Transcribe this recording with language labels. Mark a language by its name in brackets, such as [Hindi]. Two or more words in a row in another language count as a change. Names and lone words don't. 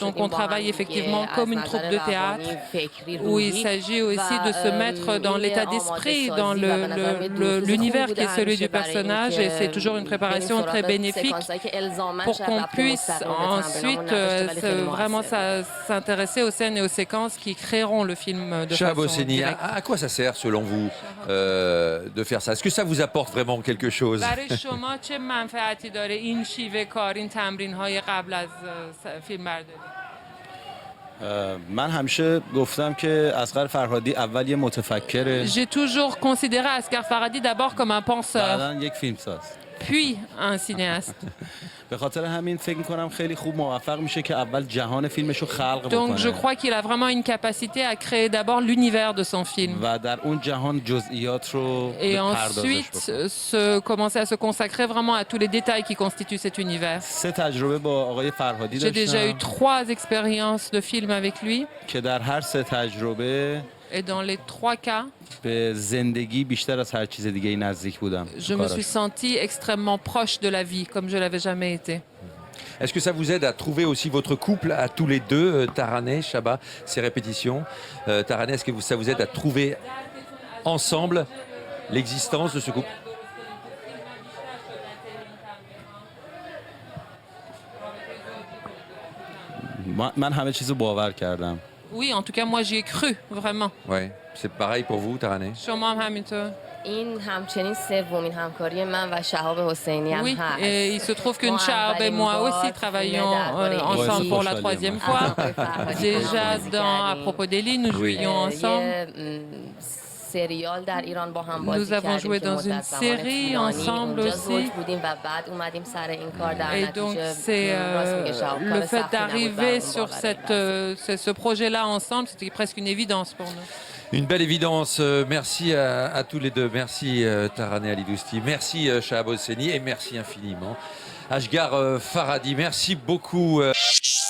[French] Donc on travaille effectivement comme une troupe de théâtre où il s'agit aussi de se mettre dans l'état d'esprit, dans l'univers qui est celui du personnage, et c'est toujours une préparation très bénéfique pour qu'on puisse ensuite vraiment s'intéresser aux scènes et aux séquences qui créeront le film de Shahab façon Hosseini, directe. à quoi ça sert selon vous de faire ça? Est-ce que ça vous apporte vraiment quelque chose? [Persian] برای شما چه منفعتی داره این شیوه کار، این تمرین‌های قبل از فیلمبرداری؟ من همیشه گفتم که اصغر فرهادی اول یه متفکره، [French] J'ai toujours considéré Ashghar Farhadi d'abord comme un penseur, [Persian] بعداً یک فیلمساز. [French] puis un cinéaste. [Persian] به خاطر همین فکر می‌کنم خیلی خوب موفق میشه که اول جهان فیلمش رو خلق [French] Donc je [Persian] بکنه [French] crois qu'il a vraiment une capacité à créer d'abord l'univers de son film. [Persian] و در اون جهان جزئیات رو [French] Et [Persian] پردازش [French] ensuite, [Persian] بکنه. [French] commencer à se consacrer vraiment à tous les détails qui constituent cet univers. [Persian] 3 تجربه با آقای فرهادی [French] J'ai déjà eu [Persian] داشتم [French] 3 expériences de films avec lui. [Persian] که در هر 3 تجربه [French] Et dans les 3 cas, [Persian] به زندگی بیشتر از هر چیز دیگه نزدیک بودم. [French] je me suis sentie extrêmement proche de la vie, comme je ne l'avais jamais été. Est-ce que ça vous aide à trouver aussi votre couple à tous les deux, Taraneh, Chaba, ces répétitions Taraneh, est-ce que ça vous aide à trouver ensemble l'existence de ce couple? [Persian] من همه چیزو باور کردم. [French] Oui, en tout cas, moi, j'y ai cru, vraiment. Ouais, c'est pareil pour vous, Taraneh. [Persian] شما هم همینطور. این همچنین سومین همکاری من و شهاب حسینی هم [French] Oui, [Persian] هست. [French] et il se trouve que Chab et moi aussi travaillons ensemble pour la 3e fois. Déjà, à propos d'Eli, nous jouions ensemble. [Persian] سریال در ایران با هم بازی [French] Nous avons joué [Persian] کردیم [French] dans [Persian] که [French] une [Persian] مدت زمان [French] série [Persian] طولانی [French] ensemble [Persian] اونجا [French] aussi. [Persian] زوج بودیم و بعد اومدیم سر این کار در [French] Et donc, c'est [Persian] راست میگه شهاب، [French] le [Persian] کار [French] fait [Persian] سختی نبود [French] d'arriver [Persian] برامون [French] sur [Persian] باور [French] ce projet-là ensemble, c'était presque une évidence pour nous. Une belle évidence. Merci à tous les deux. Merci Taraneh Alidousti. Merci Chahab Hosseini et merci infiniment Ashghar Farhadi. Merci beaucoup.